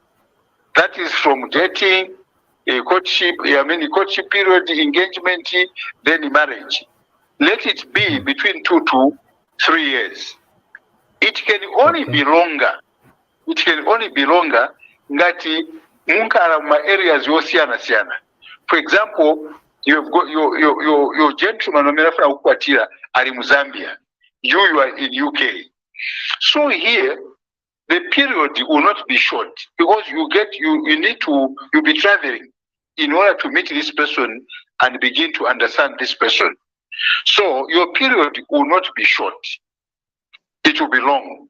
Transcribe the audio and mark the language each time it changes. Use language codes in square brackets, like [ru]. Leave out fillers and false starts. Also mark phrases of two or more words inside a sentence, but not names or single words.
[en] That is from dating, courtship, the courtship period, engagement, then the marriage. Let it be between 2 to 3 years. It can only be longer. It can only be longer that [ny] munkala mu areas yosiyana. [en] For example, you have got your gentleman [ny] omerafuna kukwatira ali mu Zambia, [en] you are in UK. So here the period will not be short, because you'll be traveling in order to meet this person and begin to understand this person. So your period will not be short, it will be long.